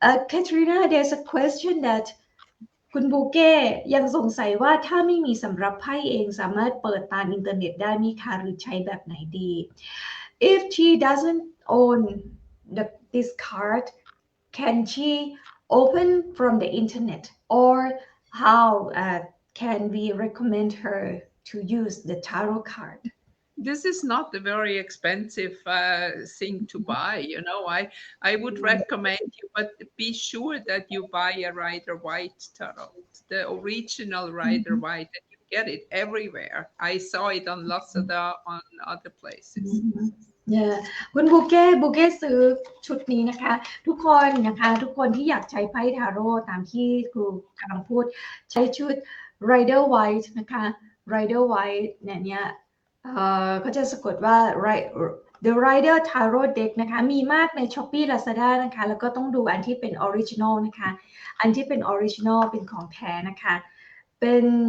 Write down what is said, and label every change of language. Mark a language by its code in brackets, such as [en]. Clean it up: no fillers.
[en] Katharina there's a question that [th] คุณบูเก้ยังสงสัยว่าถ้าไม่มีสำรับไพ่เองสามารถเปิดตามอินเทอร์เน็ตได้มีคะหรือใช้แบบไหนดี [en] If she doesn't own this card can she open from the internet or how can we recommend her to use the tarot card? This is not a very expensive thing to buy, you know. I would recommend you, but be sure that you buy a Rider-Waite tarot, the original Rider-Waite, and you get it everywhere. I saw it on Lazada, on other places. [th] คุณบูเก้ซื้อชุดนี้นะคะทุกคนที่อยากใช้ไพ่ทาโร่ตามที่ครูกำลังพูดใช้ชุด Rider-Waite นะคะ Rider-Waite เนี่ยเขาจะสะกดว่า The Rider Tarot Deck นะคะมีมากใน Shopee Lazada นะคะแล้วก็ต้องดูอันที่เป็น Original นะคะอันที่เป็น Original เป็นของแท้นะคะเป็น